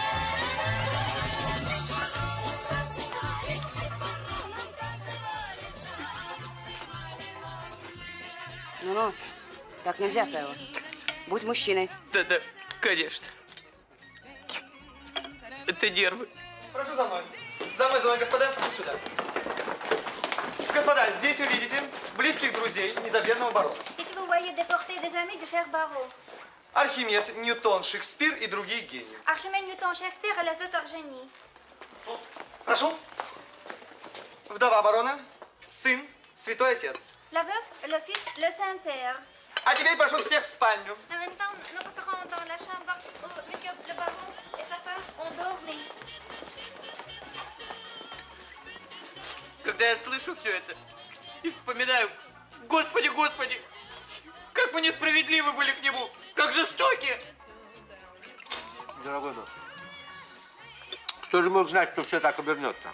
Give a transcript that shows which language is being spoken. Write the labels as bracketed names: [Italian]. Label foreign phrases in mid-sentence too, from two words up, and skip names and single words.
[Russian] Ну-ну, так нельзя, Фео. Будь мужчиной. Да, конечно. Это нервы. Прошу за мной. За мной, господа. Сюда. Господа, здесь вы видите близких друзей незабвенного барона. [French] Ici, vous voyez des portées des amis du cher baron. [Russian] Архимед, Ньютон, Шекспир и другие гении. [French] Archimède, Newton, Shakespeare et les autres génies. [Russian] Прошу. Вдова барона, сын, святой отец. [French] La veuve, le fils, le Saint-Père. [Russian] А теперь прошу всех в спальню. [French] En même temps, nous passerons dans la chambre où monsieur le baron et sa femme ont dormi. [Russian] Когда я слышу все это и вспоминаю, Господи, Господи, как мы несправедливы были к нему, как жестоки. Дорогой мой, кто же мог знать, что все так обернется?